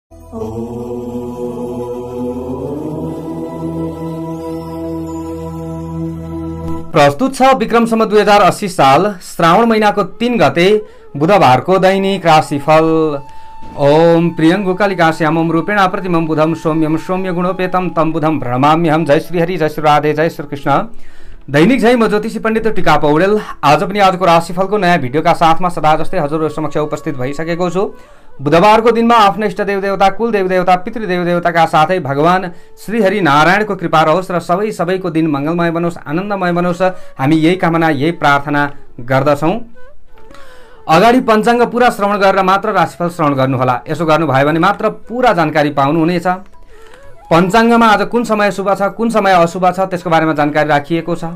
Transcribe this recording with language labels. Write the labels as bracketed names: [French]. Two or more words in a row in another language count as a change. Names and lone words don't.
[Nepali] प्रस्तुत छ विक्रम सम्वत 2080 साल श्रावण महिनाको 3 गते बुधबारको दैनिक राशिफल। [Sanskrit] ओम प्रियंगु कालिकाश्यामं रूपेण प्रतिमं बुधं सौम्यं सौम्य गुणोपेतं तम बुधं प्रणमाम्यहं। [Nepali] जय श्री हरि, जय श्री राधे, जय श्री कृष्ण। दैनिक जय म ज्योतिषी पण्डित टिका पौडेल आज पनि आजको राशिफलको नयाँ भिडियोका साथमा सदा जस्तै हजुरहरु समक्ष उपस्थित भइसकेको छु। बुधबारको दिनमा आफ्नो इष्ट देव देवता, कुल देव देवता, पितृदेव देवताका साथै भगवान श्री हरि नारायणको कृपा रहोस् र सबैको दिन मंगलमय बनोस्, आनन्दमय बनोस्, हामी यही कामना, यही प्रार्थना गर्दछौं। अगाडि पञ्चाङ्ग पूरा श्रवण गरेर मात्र राशिफल श्रवण गर्नुहोला। यसो गर्नुभयो भने मात्र पूरा जानकारी पाउनुहुनेछ। पञ्चाङ्गमा आज कुन समय शुभ छ, कुन समय अशुभ छ त्यसको बारेमा जानकारी राखिएको छ।